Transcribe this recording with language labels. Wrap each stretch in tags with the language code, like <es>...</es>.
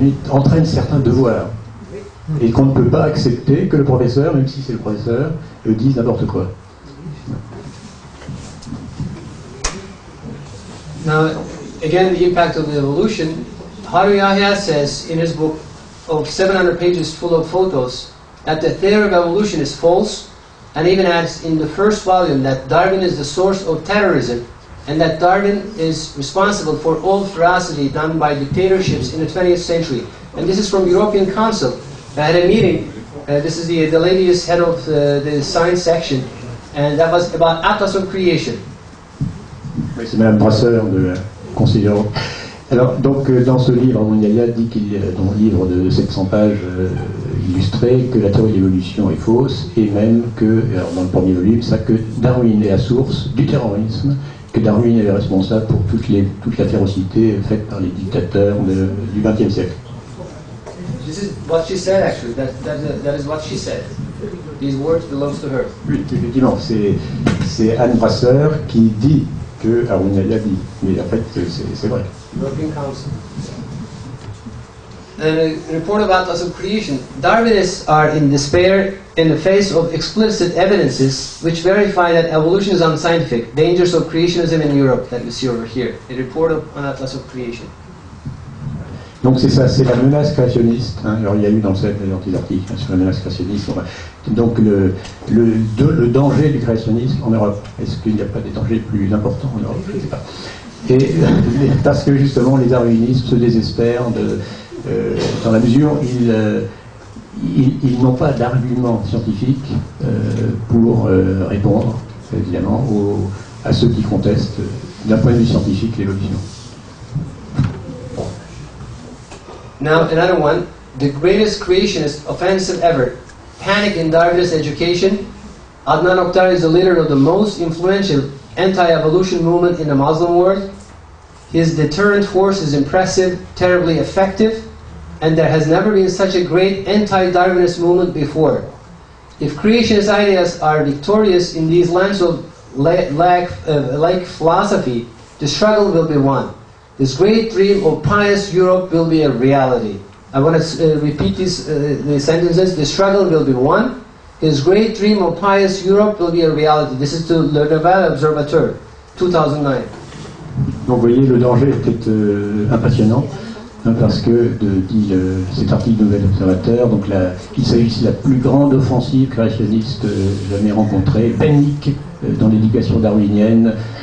<fr>entraîne certains devoirs, et qu'on ne peut pas accepter que le professeur, même si c'est le professeur, dise n'importe quoi.</fr> <en>Now, again, the impact of the evolution. Haru Yahya says in his book of 700 pages full of photos that the theory of evolution is false, and even adds in the first volume that Darwin is the source of terrorism, and that Darwin is responsible for all ferocity done by dictatorships in the 20th century. And this is from European Council. I had a meeting, this is the lady is head of the science section, and that was about Atlas of Creation.</en> <fr>Oui, c'est Mme Brasseur, de la conseillère. Alors, donc, dans ce livre, Yahya dit dans le livre de 700 pages illustré, que la théorie de l'évolution est fausse, et même que, alors dans le premier volume, que Darwin est la source du terrorisme, que Darwin est responsable pour toute la férocité faite par les dictateurs du XXe siècle.</fr> <en>This is what she said, actually. That is what she said. These words belong to her.</en> <fr>Oui, effectivement, c'est Anne Brasseur qui dit que Haroun Yahya dit, mais en fait, c'est vrai.</fr> <en>European Council. And a report of Atlas of Creation. Darwinists are in despair in the face of explicit evidences which verify that evolution is unscientific. Dangers of creationism in Europe, that we see over here. A report on Atlas of Creation.</en> <fr>Donc c'est ça, c'est la menace créationniste. Alors il y a eu dans les articles sur la menace créationniste. Donc le danger du créationnisme en Europe. Est-ce qu'il n'y a pas des dangers plus importants en Europe? Je ne sais pas. Et parce que justement les darwinistes se désespèrent dans la mesure où ils n'ont pas d'argument scientifique pour répondre évidemment à ceux qui contestent d'un point de vue scientifique l'évolution.</fr> <en>Now, another one, the greatest creationist offensive ever. Panic in Darwinist education. Adnan Oktar is the leader of the most influential anti-evolution movement in the Muslim world. His deterrent force is impressive, terribly effective, and there has never been such a great anti-Darwinist movement before. If creationist ideas are victorious in these lands of like philosophy, the struggle will be won. This great dream of pious Europe will be a reality. I want to repeat the sentences. The struggle will be won. His great dream of pious Europe will be a reality. This is to Le Nouvel Observateur, 2009.</en> <fr>Donc vous voyez, le danger était impressionnant, parce que, dit cet article de Nouvel Observateur, donc il s'agit de la plus grande offensive créationniste jamais rencontrée, panique dans l'éducation darwinienne.</fr>